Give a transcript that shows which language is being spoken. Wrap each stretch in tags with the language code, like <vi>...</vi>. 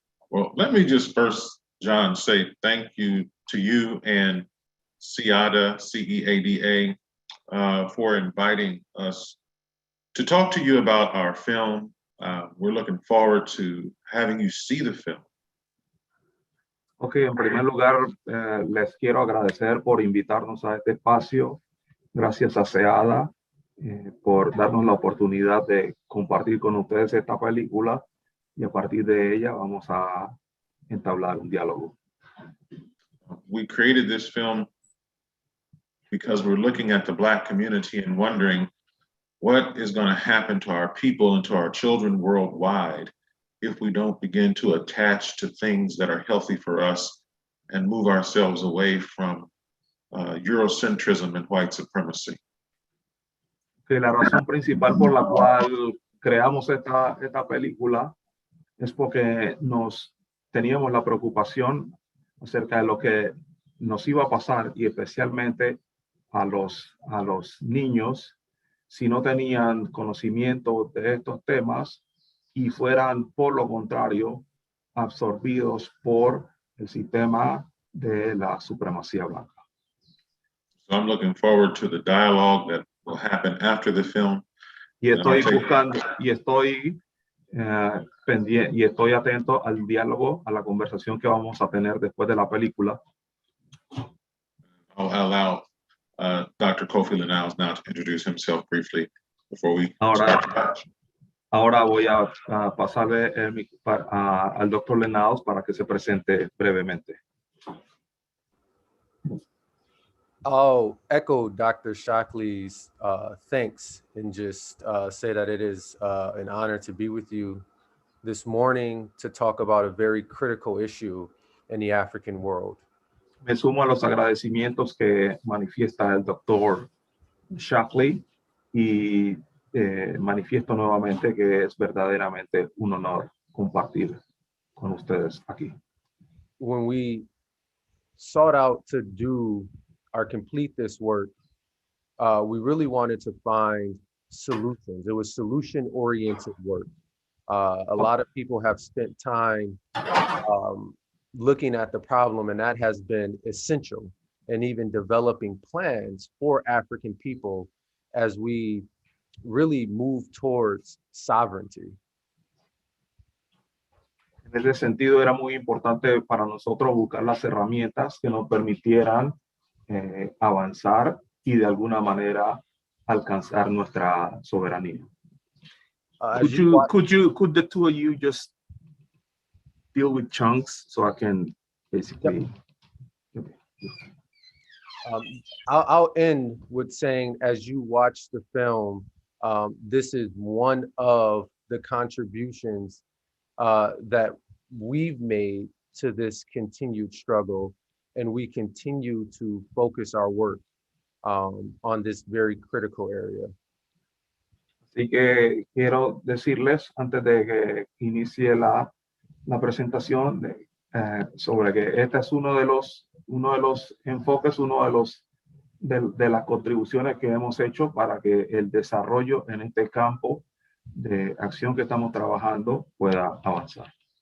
<en>Well, let me just first, John, say thank you to you and CEADA, CEADA, for inviting us to talk to you about our film. We're looking forward to having you see the film.</en> <es>Ok, en primer lugar, les quiero agradecer por invitarnos a este espacio. Gracias a CEADA por darnos la oportunidad de compartir con ustedes esta película y a partir de ella vamos a entablar un diálogo.</es> <en>We created this film because we're looking at the Black community and wondering what is going to happen to our people and to our children worldwide if we don't begin to attach to things that are healthy for us and move ourselves away from Eurocentrism and white supremacy.</en> <es>Que la razón principal por la cual creamos esta película es porque teníamos la preocupación acerca de lo que nos iba a pasar y especialmente a los niños si no tenían conocimiento de estos temas y fueran, por lo contrario, absorbidos por el sistema de la supremacía blanca.</es> <en>So I'm looking forward to the dialogue that will happen after the film.</en> <es>Y estoy buscando, y estoy pendiente, y estoy atento al diálogo, a la conversación que vamos a tener después de la película.</es> <en>I'll allow Dr. Kofi Leniles now to introduce himself briefly before we start.</en> <es>Ahora voy a pasarle al Dr. Leniles para que se presente brevemente.</es> <en>I'll echo Dr. Shockley's thanks and just say that it is an honor to be with you this morning to talk about a very critical issue in the African world.</en> <es>Me sumo a los agradecimientos que manifiesta el Dr. Shockley y manifiesto nuevamente que es verdaderamente un honor compartir con ustedes aquí.</es> <en>When we sought out to do or complete this work, we really wanted to find solutions. It was solution-oriented work. A lot of people have spent time looking at the problem, and that has been essential, and even developing plans for African people as we really move towards sovereignty.</en> <es>En ese sentido, era muy importante para nosotros buscar las herramientas que nos permitieran avanzar y de alguna manera alcanzar nuestra soberanía.</es> <en>Could the two of you just deal with chunks so I can basically... Yep. I'll end with saying, as you watch the film, this is one of the contributions that we've made to this continued struggle, and we continue to focus our work on this very critical area.</en> <es>Así que quiero decirles, antes de que inicie la presentación, sobre que este es uno de los enfoques, de las contribuciones que hemos hecho para que el desarrollo en este campo de acción que estamos trabajando pueda avanzar.</es>